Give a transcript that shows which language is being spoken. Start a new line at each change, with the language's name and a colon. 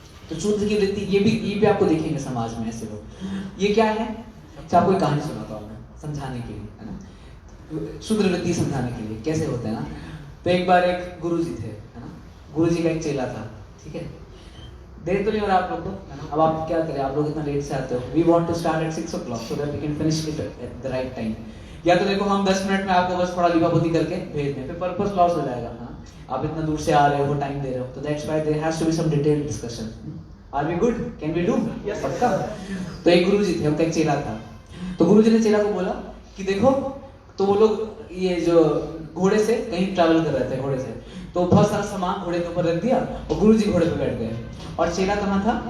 Hindi: तो शूद्र की वृत्ति ये भी आपको देखेंगे समाज में ऐसे लोग। ये क्या है? आपको एक कहानी सुनाता हूँ मैं समझाने के लिए, है ना। शूद्र वृत्ति समझाने के लिए कैसे होते हैं ना। तो एक बार एक गुरुजी थे, है ना। गुरुजी का एक चेला था, ठीक है। देर तो नहीं हो रहा आप लोग को, है ना। अब आप क्या करें, आप लोग इतना लेट से आते हो।
English: We want to start at 6 o'clock so that we can finish it at the right time।
Hindi: या तो देखो हम 10 मिनट में आपको बस थोड़ा लिपापोती करके भेज दें, फिर पर्पस लॉस हो जाएगा। हाँ, आप इतना दूर से आ रहे हो, टाइम दे रहे हो, तो
English: That's why there has to be some detailed discussion. Are we good? Can we do? Yes, पक्का।
Hindi: तो एक गुरुजी थे, उनका एक चेला था। तो गुरुजी ने चेला को बोला कि देखो, तो वो लोग ये जो घोड़े से कहीं ट्रैवल कर रहे थे, घोड़े से, तो बहुत सारा सामान घोड़े के ऊपर रख दिया और गुरुजी घोड़े पे बैठ गए। और चेला कहाँ था?